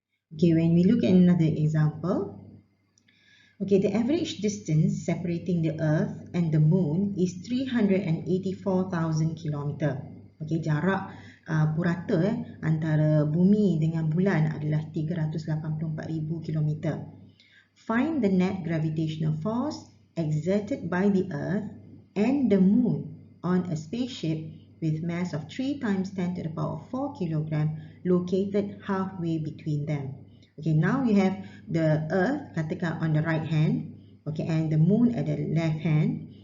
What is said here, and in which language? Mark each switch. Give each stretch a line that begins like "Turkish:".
English: Okay, when we look at another example, okay, the average distance separating the Earth and the Moon is 384,000 km.
Malay: Okay, jarak purata antara bumi dengan bulan adalah 384,000 km.
English: Find the net gravitational force exerted by the Earth and the Moon on a spaceship with mass of 3 times 10 to the power of 4 kg located halfway between them. Okay, now we have the Earth, katakan on the right hand, okay, and the Moon at the left hand.